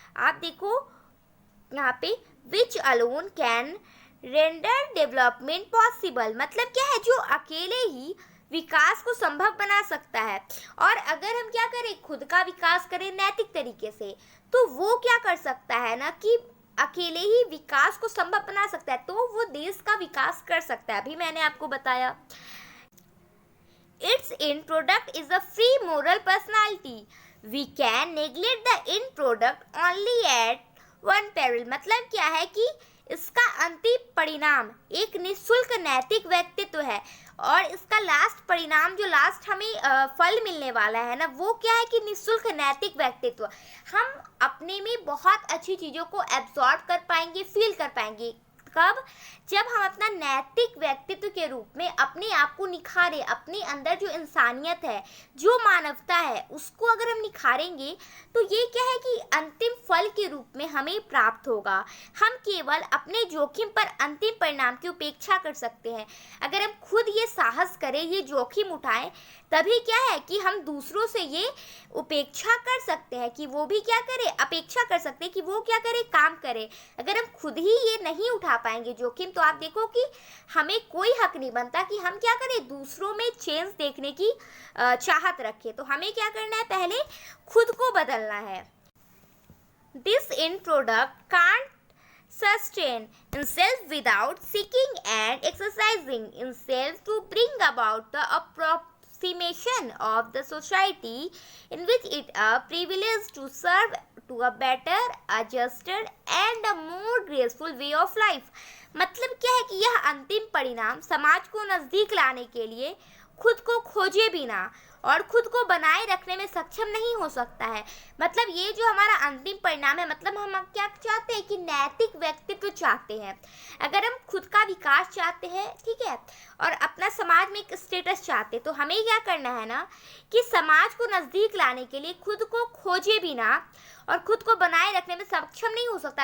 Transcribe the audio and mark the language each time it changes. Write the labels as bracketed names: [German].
[Hindi] आप देखो यहाँ पे [English] which alone can render development possible, [Hindi] मतलब क्या है, जो अकेले ही विकास को संभव बना सकता है। और अगर हम क्या करें, खुद का विकास करें नैतिक तरीके से, तो वो क्या कर सकता है ना कि अकेले ही विकास को संभव बना सकता है। तो वो देश का विकास कर सकता है। अभी मैंने आपको बताया [English] its end product is a free moral personality. We can neglect the end product only at one peril. [Hindi] मतलब क्या है कि इसका अंतिम परिणाम एक निःशुल्क नैतिक व्यक्तित्व है, और इसका लास्ट परिणाम, जो लास्ट हमें फल मिलने वाला है ना, वो क्या है कि निःशुल्क नैतिक व्यक्तित्व। हम अपने में बहुत अच्छी चीज़ों को एब्जॉर्ब कर पाएंगे, फील कर पाएंगे। कब? जब हम अपना नैतिक व्यक्तित्व के रूप में अपने आप को निखारें, अपने अंदर जो इंसानियत है, जो मानवता है, उसको अगर हम निखारेंगे तो ये क्या है कि अंतिम फल के रूप में हमें प्राप्त होगा। हम केवल अपने जोखिम पर अंतिम परिणाम की उपेक्षा कर सकते हैं। अगर हम खुद ये साहस करें, ये जोखिम उठाएं, तभी क्या है कि हम दूसरों से ये उपेक्षा कर सकते हैं कि वो भी क्या करे, अपेक्षा कर सकते हैं कि वो क्या करे, काम करे। अगर हम खुद ही ये नहीं उठा पाएंगे जोखिम, तो आप देखो कि हमें कोई हक नहीं बनता कि हम क्या करें, दूसरों में चेंज देखने की चाहत रखें। तो हमें क्या करना है, पहले खुद को बदलना है। [English] This in product can't sustain himself without seeking and exercising himself to bring about the approximation of the society in which it a privilege to serve to a better, a juster and a more graceful way of life. [Hindi] मतलब क्या है कि यह अंतिम परिणाम समाज को नजदीक लाने के लिए खुद को खोजे बिना और खुद को बनाए रखने में सक्षम नहीं हो सकता है। मतलब ये जो हमारा अंतिम परिणाम है, मतलब हम क्या चाहते हैं कि नैतिक व्यक्तित्व चाहते हैं। अगर हम खुद का विकास चाहते हैं, ठीक है, और अपना समाज में एक स्टेटस चाहते हैं, तो हमें क्या करना है ना कि समाज को नज़दीक लाने के लिए खुद को खोजे बिना और खुद को बनाए रखने में सक्षम नहीं हो सकता।